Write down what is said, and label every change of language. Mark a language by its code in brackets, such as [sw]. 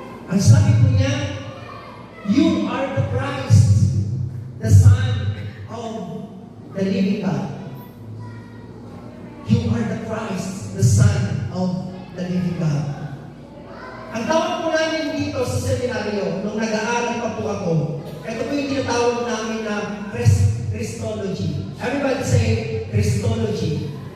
[tl] Ang sabi po niya, [en] you are the Christ, the Son of the living God. You are the Christ, the Son of the living God. [tl] Ang tawag po namin dito sa seminaryo, nung nag-aaral pa po ako, ito po yung tinatawag namin na Christology. [en] Everybody say, Christology.